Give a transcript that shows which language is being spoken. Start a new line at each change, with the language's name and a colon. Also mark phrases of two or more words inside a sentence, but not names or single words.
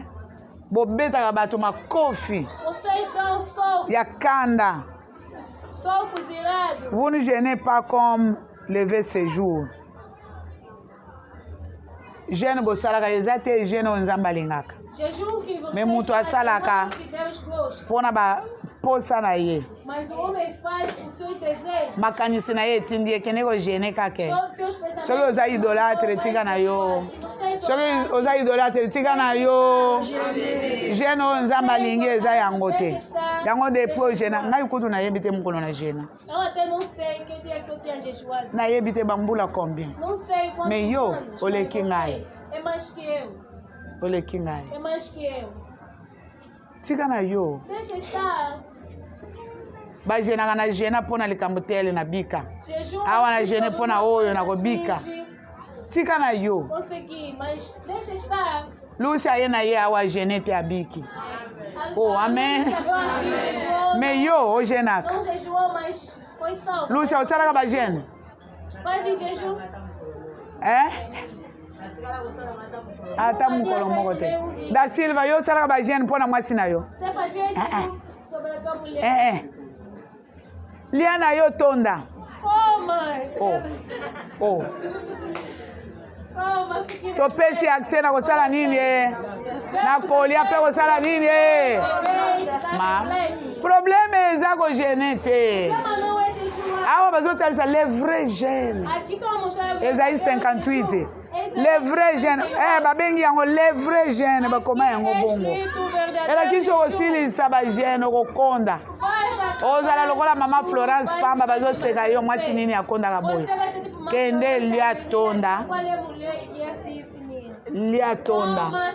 Lingala: Bobetaka bato makofi
Portuguese: Vocês dão sol,
Lingala: ya kanda.
Portuguese: sol fuzilado.
French: Vous ne jeûnez pas comme lever ce jour.
Lingala: Jeûne bosalaka eza te jeûne oyo nzambe alingaka
Portuguese: Jejum que vocês
Lingala: Me mutu asalaka.
Portuguese: fazem, que Deus gosta.
Lingala: mpona baposa na ye.
Portuguese: Mas o homem faz os seus desejos.
Lingala: Makanisi na ye etindi ekende kojeûne kake.
Portuguese: Seus pensamentos.
Lingala: Soki oza idolâtre tika na yo.
Portuguese: Você
Lingala: Soki oza idolâtre tika na yo. Jeûne oyo nzambe alingi eza yango te. Yango depuis ojena ngai kutu nayebi te mokolo na jeûne.
Portuguese: Eu até não sei que dia que eu tenho jejuado.
Lingala: Nayebi te bambula combien.
Portuguese: Não sei quantos
Lingala: Me yo,
Portuguese: anos,
Lingala: oleki
Portuguese: mas eu
Lingala: ngai.
Portuguese: sei. É mais que eu.
Lingala: Oleki ngai.
Portuguese: É mais que eu.
Lingala: Tika na yo.
Portuguese: Deixa estar.
Lingala: Bajenaka na jeûne mpona likambo te ele na bika.
Portuguese: Jejum.
Lingala: Awa na jeûne mpona oyo na kobika. Tika na yo.
Portuguese: Consegui, mas deixa estar.
Lingala: Lusi aye na ye awa jeûne te abiki. Oh, amen. Me yo ojenaka.
Portuguese: Não jejuou, mas foi salvo.
Lingala: Lusi osalaka bajeûne.
Portuguese: Fazem jejum.
Lingala: Ata mokolo moko te. Da Silva yo osalaka bajeûne mpona mwasi na yo.
Portuguese: Você fazia jejum sobre a tua mulher.
Lingala: Lia na yo tonda.
Portuguese: Oh, mãe. Oh. Oh, mas que
Lingala: Topesi accès na kosala nini e? Na kolia mpe kosala nini e? Ma. Problème eza kojeûne te.
Portuguese: Mas não é jejuar.
Lingala: Awa bazotalisa
French: le vrai jeûne.
Portuguese: Aqui estão mostrando.
Lingala: Ezali 58.
French: Le vrai jeûne.
Lingala: Babengi yango
French: le vrai jeûne
Lingala: bakoma yango bongo. Elaki so kosilisa bajeûne okokonda. Ozala lokola mama Florence Pamba bazoseka yo mwasi nini akondaka boye. Kende lia tonda. Lia tonda.